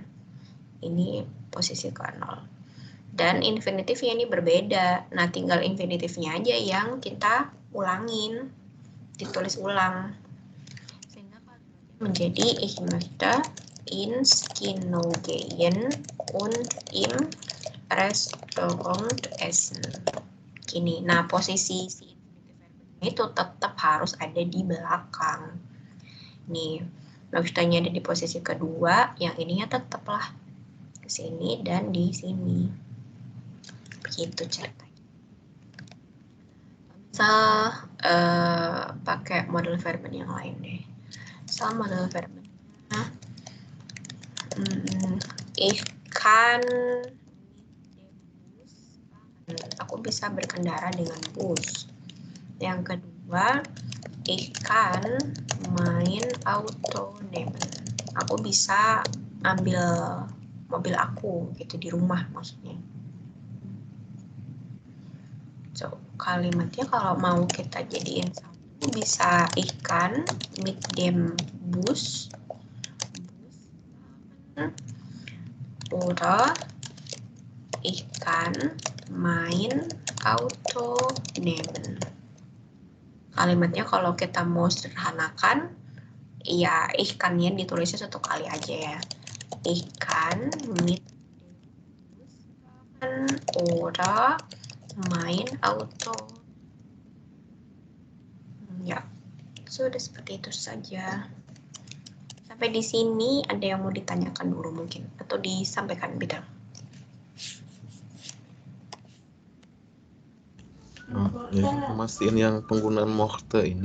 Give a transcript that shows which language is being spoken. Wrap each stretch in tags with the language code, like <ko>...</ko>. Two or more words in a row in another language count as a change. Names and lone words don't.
<id>Ini posisi ke-0. Dan infinitifnya ini berbeda. Nah, tinggal infinitifnya aja yang kita ulangin, ditulis ulang. Sehingga kalimatnya menjadi</id> <de>ich möchte ins Kino gehen und im Restaurant essen.</de> <id>Gini. Nah, posisi si infinitif verbennya itu tetap harus ada di belakang. Nih, möchte-nya ada di posisi kedua, yang ininya tetaplah ke sini dan di sini. Begitu ceritanya. Misal pakai</id> <de>model verben</de> <id>yang lain deh. Misal model verbennya</id> <de>ich kann</de> <id>aku bisa berkendara dengan bus. Yang kedua,</id> <de>ich kann mein Auto nehmen.</de> <id>Aku bisa ambil mobil aku gitu di rumah maksudnya. So, kalimatnya kalau mau kita jadiin satu bisa</id> <de>ich kann mit dem Bus oder ich kann mein Auto nehmen.</de> <id>Kalimatnya kalau kita mau sederhanakan, ya</id> <de>ich kann-</de> <id>nya ditulisnya satu kali aja ya.</id> <de>Ich kann mit oder mein Auto.</de> <id>Ya, sudah seperti itu saja. Sampai di sini ada yang mau ditanyakan dulu mungkin atau disampaikan bidang. Ya, mastiin yang penggunaan mochte ini.</id>